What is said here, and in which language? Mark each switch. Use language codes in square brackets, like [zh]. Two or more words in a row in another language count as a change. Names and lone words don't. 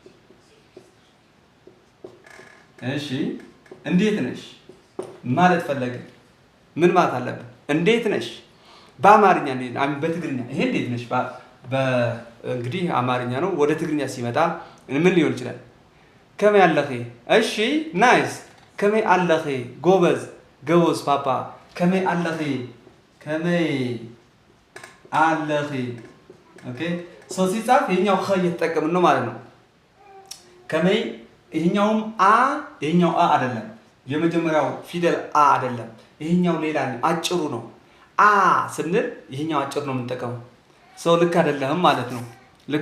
[am] እሺ፣ እንዴት ነሽ ማለት ፈለገ ምን ማለት አለብን? እንዴት ነሽ በአማርኛ በትግርኛ ይሄ እንዴት ነሽ እንግዲህ አማርኛ ነው። ወደ ትግርኛ ሲመጣ ምን ሊሆን ይችላል? [ti] ከመይ አለኺ። [am] እሺ፣ ናይስ። [ti] ከመይ አለኺ [am] ጎበዝ ፓፓ። [ti] ከመይ አለኺ [am] ኦኬ። ሰው ሲጻፍ ይሄኛው ኸ እየተጠቀምን ነው ማለት ነው። ከመይ ይሄኛውም ይሄኛው አይደለም። የመጀመሪያው ፊደል አይደለም። ይሄኛው ሌላ ነው፣ አጭሩ ነው። ስንል ይሄኛው አጭር ነው የምንጠቀመው። ሰው ልክ አይደለም ማለት ነው። ልክ